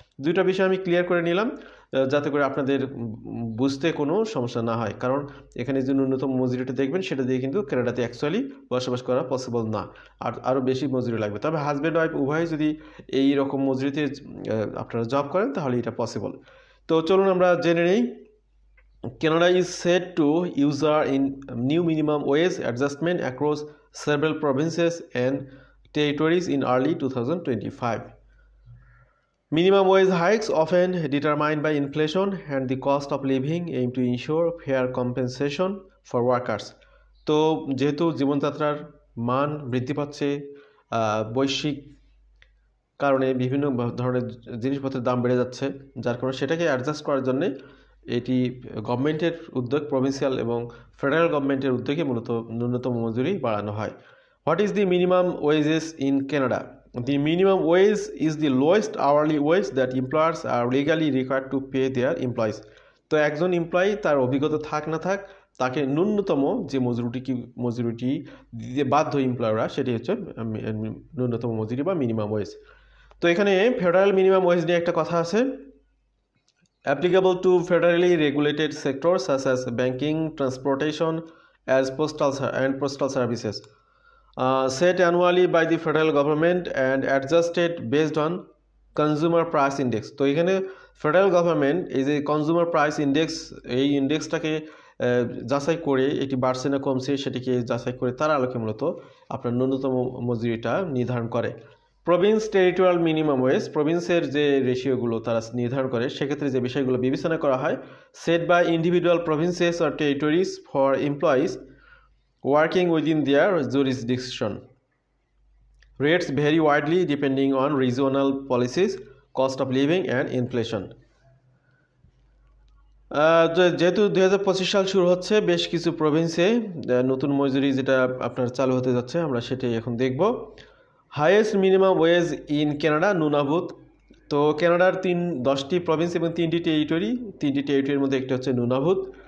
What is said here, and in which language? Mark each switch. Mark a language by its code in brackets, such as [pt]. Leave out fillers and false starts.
[bn] দুইটা বিষয় আমি ক্লিয়ার করে নিলাম যাতে করে আপনাদের বুঝতে কোনো সমস্যা না হয়। কারণ এখানে যে ন্যূনতম মজুরিটা দেখবেন সেটা দিয়ে কিন্তু কানাডাতে অ্যাকচুয়ালি বসবাস করা পসিবল না, আরও বেশি মজুরি লাগবে। তবে হাজব্যান্ড ওয়াইফ উভয় যদি এই রকম মজুরিতে আপনারা জব করেন তাহলে এটা পসিবল। তো চলুন আমরা জেনে নেই। [en] Canada is set to user in new minimum wage adjustment across several provinces and territories in early 2025. Minimum wage hikes, often determined by inflation and the cost of living, aim to ensure fair compensation for workers. [bn] তো যেহেতু জীবনযাত্রার মান বৃদ্ধি পাচ্ছে, বৈশ্বিক কারণে বিভিন্ন ধরনের জিনিসপত্রের দাম বেড়ে যাচ্ছে, যার কারণে সেটাকে অ্যাডজাস্ট করার জন্যে এটি গভর্নমেন্টের উদ্যোগ, প্রভিন্সিয়াল এবং ফেডারেল গভর্নমেন্টের উদ্যোগে মূলত ন্যূনতম মজুরি বাড়ানো হয়। [en] What is the minimum wages in Canada? The minimum wage is the lowest hourly wage that employers are legally required to pay their employees. [bn] তো একজন এমপ্লয়ি তার অভিজ্ঞতা থাক না থাক, তাকে ন্যূনতম যে মজুরিটি দিতে বাধ্য এমপ্লয়াররা, সেটি হচ্ছে ন্যূনতম মজুরি বা মিনিমাম ওয়েজ। তো এখানে ফেডারেল মিনিমাম ওয়েজ নিয়ে একটা কথা আছে। [en] Applicable to federally regulated sectors such as banking, transportation, as postal services. Set annually by the federal government and adjusted based on consumer price index. [bn] তো এখানে ফেডারেল গভর্নমেন্ট এই যে কনজিউমার প্রাইস ইন্ডেক্স, এই ইন্ডেক্সটাকে যাচাই করে এটি বাড়ছে না কমছে সেটিকে যাচাই করে তার আলোকে মূলত আপনার ন্যূনতম মজুরিটা নির্ধারণ করে। প্রভিন্স টেরিটোরিয়াল মিনিমাম ওয়েজ, প্রভিন্সের যে রেশিওগুলো তারা নির্ধারণ করে, সেক্ষেত্রে যে বিষয়গুলো বিবেচনা করা হয়, [en] Set by individual provinces or territories for employees working within their jurisdiction. Rates vary widely depending on regional policies, cost of living and inflation. [bn] যেহেতু ২০২৫ সাল শুরু হচ্ছে, বেশ কিছু প্রভিন্সে নতুন মজুরি যেটা আপনার চালু হতে যাচ্ছে, আমরা সেটাই এখন দেখব। [en] highest minimum wage in Canada, [bn] নুনাভুত। তো কানাডার 10টি প্রভিন্স এবং 3টি টেরিটরির মধ্যে একটি হচ্ছে নুনাভুত।